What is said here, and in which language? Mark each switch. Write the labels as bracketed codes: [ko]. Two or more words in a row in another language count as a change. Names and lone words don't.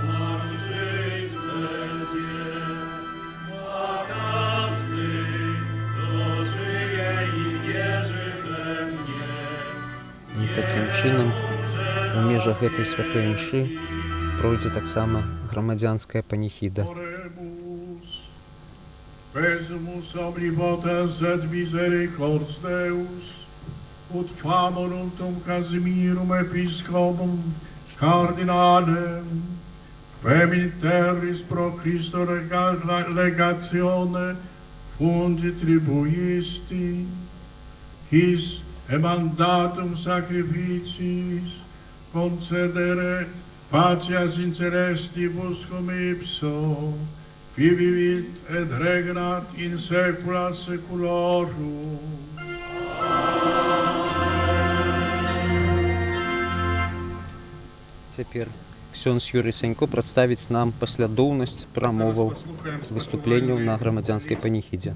[be] І такім чынам у межах гэтай святой імшы пройдзе таксама грамадзянская паніхіда. [la] Quesumus omnipotens et misericords Deus, ut famorum Casimirum episcopum cardinalem, quem terris pro Christo legatione fungi tribuisti, his emandatum sacrificiis concedere facias incelestibus cum ipso, vivit et regnat in saecula saeculorum. [be] Цяпер ксёндз Юрый Сянько прадставіць нам паслядоўнасць прамоваў выступленняў на грамадзянскай паніхідзе.